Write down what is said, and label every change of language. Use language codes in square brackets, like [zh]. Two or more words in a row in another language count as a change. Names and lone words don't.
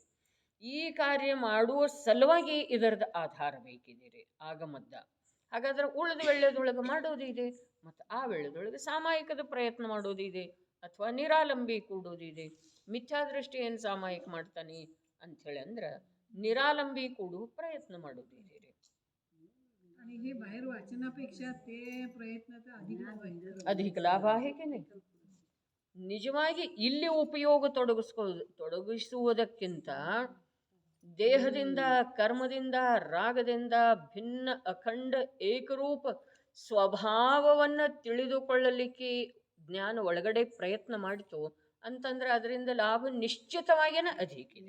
[kn] ಈ ಕಾರ್ಯ ಮಾಡುವ ಸಲುವಾಗಿ ಇದರದ ಆಧಾರ ಬೇಕಿದೆ ಆಗಮದ್ದ. ಹಾಗಾದ್ರೆ ಉಳಿದ ವೇಳೆದೊಳಗೆ ಮಾಡೋದಿದೆ, ಮತ್ತು ಆ ವೇಳೆದೊಳಗೆ ಸಾಮಾಯಿಕದ ಪ್ರಯತ್ನ ಮಾಡೋದಿದೆ, ಅಥವಾ ನಿರಾಲಂಬಿ ಕೂಡೋದಿದೆ. ಮಿಥ್ಯಾದೃಷ್ಟಿ ಏನು ಸಾಮಾಯಿಕ ಮಾಡ್ತಾನೆ ಅಂಥೇಳಿ ಅಂದ್ರೆ निरालंबी ಕೂಡು ಪ್ರಯತ್ನ ಮಾಡೋದಿದೆ. [mr] आणि हे बाहेर वाचनापेक्षा ते प्रयत्नाचा अधिक लाभ आहे की नाही. [kn] ನಿಜವಾಗಿ ಇಲ್ಲಿ ಉಪಯೋಗ ತೊಡಗಿಸುವುದಕ್ಕಿಂತ ದೇಹದಿಂದ ಕರ್ಮದಿಂದ ರಾಗದಿಂದ ಭಿನ್ನ ಅಖಂಡ ಏಕರೂಪ ಸ್ವಭಾವವನ್ನು ತಿಳಿದುಕೊಳ್ಳಲಿಕ್ಕೆ ಜ್ಞಾನ ಒಳಗಡೆ ಪ್ರಯತ್ನ ಮಾಡಿತು ಅಂತಂದ್ರೆ ಅದರಿಂದ ಲಾಭ ನಿಶ್ಚಿತವಾಗಿಯೇ ಅಧಿಕ ಇದೆ.